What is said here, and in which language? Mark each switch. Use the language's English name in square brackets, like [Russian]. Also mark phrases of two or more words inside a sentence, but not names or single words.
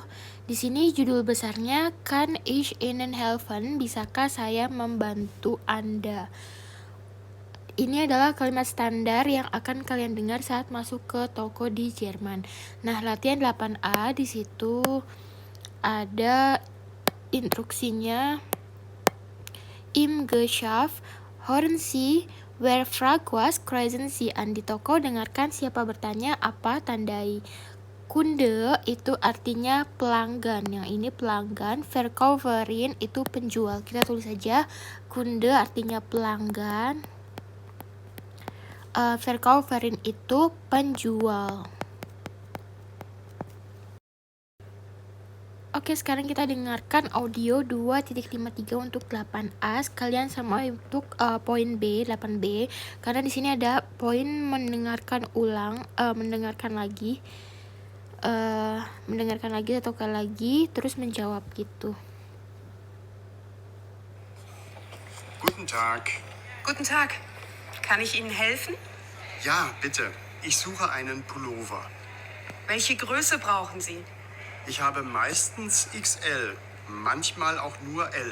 [Indonesian] Di sini judul besarnya [German] Kann ich Ihnen helfen? [Indonesian] Bisakah saya membantu Anda? Ini adalah kalimat standar yang akan kalian dengar saat masuk ke toko di Jerman. Nah, latihan 8A di situ ada instruksinya. [German] Im Geschäft hören Sie, wer fragt was, kreisen Sie an. [Indonesian] Di toko dengarkan siapa bertanya apa, tandai. Kunde itu artinya pelanggan, yang ini pelanggan. Verkäuferin itu penjual. Kita tulis saja kunde artinya pelanggan. Verkäuferin itu penjual. Oke, sekarang kita dengarkan audio 2.53 untuk 8A sekalian sama untuk poin B, 8B, karena di sini ada poin mendengarkan ulang, mendengarkan lagi atau kali lagi terus menjawab gitu. [German] Guten Tag. Guten Tag. Kann ich Ihnen helfen? Ja, bitte. Ich suche einen Pullover. Welche Größe brauchen Sie? Ich habe meistens XL, manchmal auch nur L.